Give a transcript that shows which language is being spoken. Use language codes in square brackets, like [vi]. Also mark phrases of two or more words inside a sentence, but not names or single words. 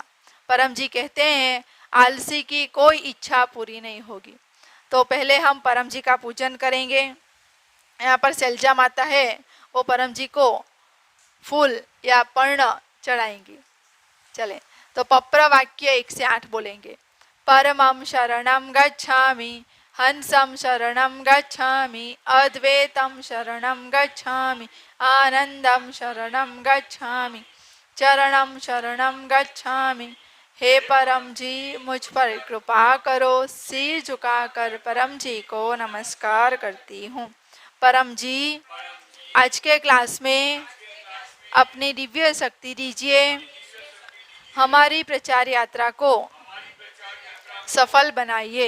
[hi] परम जी कहते हैं आलसी की कोई इच्छा पूरी नहीं होगी। तो पहले हम परम जी का पूजन करेंगे। यहाँ पर शैलजा माता है, वो परम जी को फूल या पर्ण चढ़ाएंगी। चले, तो पप्र वाक्य 1 से 8 बोलेंगे। [sa] परमं शरणं गच्छामि, हंसं शरणं गच्छामि, अद्वैतं शरणं गच्छामि, आनंदं शरणं गच्छामि, चरणं शरणं गच्छामि। [hi] हे परम जी मुझ पर कृपा करो। सिर झुकाकर परम जी को नमस्कार करती हूँ। परम जी आज के क्लास में अपनी दिव्य शक्ति दीजिए, हमारी प्रचार यात्रा को सफल बनाइए।